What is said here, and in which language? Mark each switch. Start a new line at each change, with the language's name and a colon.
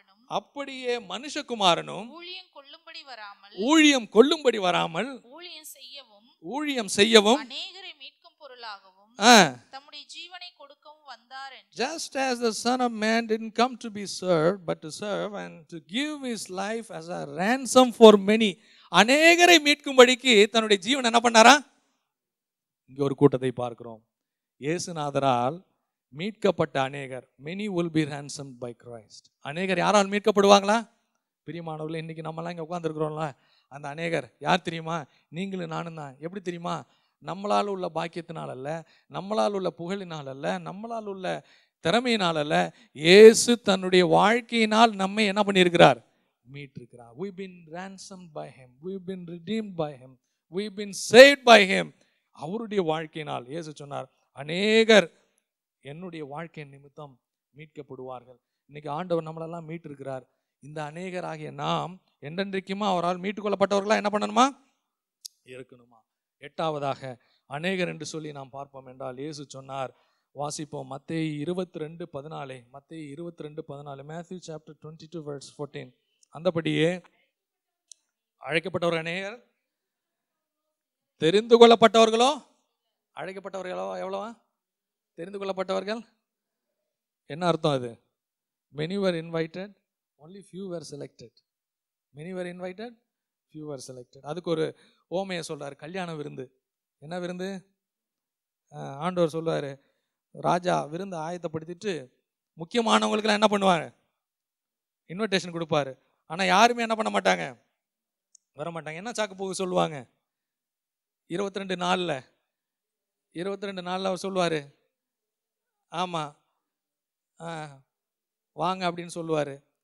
Tamil: அப்படியே மனுஷகுமாரனும் ஊழியம் கொள்ளும்படி வராமல் ஊழியம் செய்யவும் அநேகரை மீட்கும் பொருளாகவும் தம்முடைய ஜீவனை கொடுக்கவும் வந்தார் என்று.
English: Just as the Son of Man didn't come to be served but to serve and to give his life as a ransom for many.
Tamil: அநேகரை மீட்கும்படிக்கு தன்னுடைய ஜீவனை என்ன பண்ணாரா? இங்க ஒரு கூட்டத்தை பார்க்கிறோம். இயேசுநாதரால் மீட்கப்பட்ட அநேகர்,
English: many will be ransomed by Christ.
Tamil: அநேகர் யாரால் மீட்கப்படுவாங்களா? பிரியமானவர்களே, இன்னைக்கு நம்மலாம் இங்க உட்கார்ந்துருக்கிறோம்ல, அந்த அநேகர் யார் தெரியுமா? நீங்களும் நானும் தான். எப்படி தெரியுமா? நம்மளால் உள்ள பாக்கியத்தினால் அல்ல, நம்மளால் உள்ள புகழினால் அல்ல, நம்மளால் உள்ள திறமையினால் அல்ல, இயேசு தன்னுடைய வாழ்க்கையினால் நம்மை என்ன பண்ணியிருக்கிறார்? மீட்டிருக்கிறார்.
English: We've been ransomed by him, we've been redeemed by him, we've been saved by him.
Tamil: அவருடைய வாழ்க்கையினால். இயேசு சொன்னார், அநேகர் என்னுடைய வாழ்க்கை நிமித்தம் மீட்கப்படுவார்கள். இன்னைக்கு ஆண்டவர் நம்மளெல்லாம் மீட்டிருக்கிறார். இந்த அநேகர் ஆகிய நாம் என்றென்றைக்குமா அவரால் மீட்டுக் கொள்ளப்பட்டவர்களா என்ன பண்ணணுமா? இருக்கணுமா? எட்டாவதாக அநேகர் என்று சொல்லி நாம் பார்ப்போம் என்றால் இயேசு சொன்னார், வாசிப்போம் மத்தேயு 22:14.
English: மத்தேயு 22:14, Matthew chapter 22 verse 14.
Tamil: அந்தபடியே அழைக்கப்பட்டவர்கள் அநேகர், தெரிந்து கொள்ளப்பட்டவர்களோ, அழைக்கப்பட்டவர்களோ எவ்வளவா? தெரிந்து கொள்ளப்பட்டவர்கள் என்ன அர்த்தம்?
English: அது many were invited, only few were selected. Many were invited, few were selected.
Tamil: அதுக்கு ஒரு ஓமையை சொல்றாரு, கல்யாண விருந்து. என்ன விருந்து? ஆண்டவர் சொல்றாரு, ராஜா விருந்து ஆயத்தப்படுத்திட்டு முக்கியமானவங்களுக்கெல்லாம் என்ன பண்ணுவாங்க, இன்விடேஷன் கொடுப்பாரு. ஆனால் யாருமே என்ன பண்ண மாட்டாங்க, வர மாட்டாங்க. என்ன சாக்கு போக்கு சொல்லுவாங்க, 22 நாளில் அவர் சொல்லுவார், ஆமாம் வாங்க அப்படின்னு சொல்லுவார்.